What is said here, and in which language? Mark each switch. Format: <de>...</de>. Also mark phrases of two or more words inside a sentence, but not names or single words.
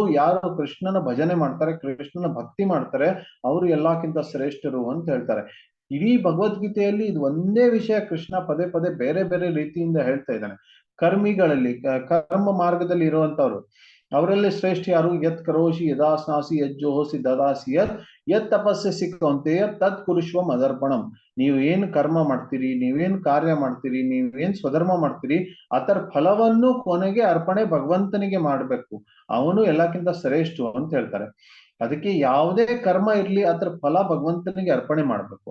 <kn>ಯಾರು ಕೃಷ್ಣನ ಭಜನೆ ಮಾಡ್ತಾರೆ, ಕೃಷ್ಣನ ಭಕ್ತಿ ಮಾಡ್ತಾರೆ, ಅವರು ಎಲ್ಲಕ್ಕಿಂತ ಶ್ರೇಷ್ಠರು ಅಂತ ಹೇಳ್ತಾರೆ. ಇಡೀ ಭಗವದ್ಗೀತೆಯಲ್ಲಿ ಇದು ಒಂದೇ ವಿಷಯ ಕೃಷ್ಣ ಪದೇ ಪದೇ ಬೇರೆ ಬೇರೆ ರೀತಿಯಿಂದ ಹೇಳ್ತಾ ಇದ್ದಾನೆ. ಕರ್ಮಿಗಳಲ್ಲಿ, ಕರ್ಮ ಮಾರ್ಗದಲ್ಲಿ ಇರುವಂತವ್ರು, ಅವರಲ್ಲಿ ಶ್ರೇಷ್ಠ ಯಾರು?</kn> <sa>ಯತ್ ಕರೋಷಿ ಯದಾಸ್ನಾಸಿ ಯಜ್ಜೋಹಸಿ ದದಾಸಿ ಯತ್ ತಪಸ್ಸಿ ಕೌಂತೆಯ ತತ್ ಕುರುಶ್ವ ಮದರ್ಪಣಂ.</sa> <kn>ನೀವು ಏನ್ ಕರ್ಮ ಮಾಡ್ತೀರಿ, ನೀವೇನ್ ಕಾರ್ಯ ಮಾಡ್ತೀರಿ, ನೀವೇನ್ ಸ್ವಧರ್ಮ ಮಾಡ್ತೀರಿ, ಅದರ ಫಲವನ್ನು ಕೊನೆಗೆ ಅರ್ಪಣೆ ಭಗವಂತನಿಗೆ ಮಾಡ್ಬೇಕು, ಅವನು ಎಲ್ಲಕ್ಕಿಂತ ಶ್ರೇಷ್ಠ ಅಂತ ಹೇಳ್ತಾರೆ. ಅದಕ್ಕೆ ಯಾವುದೇ ಕರ್ಮ ಇರ್ಲಿ ಅದರ ಫಲ ಭಗವಂತನಿಗೆ ಅರ್ಪಣೆ ಮಾಡ್ಬೇಕು.</kn>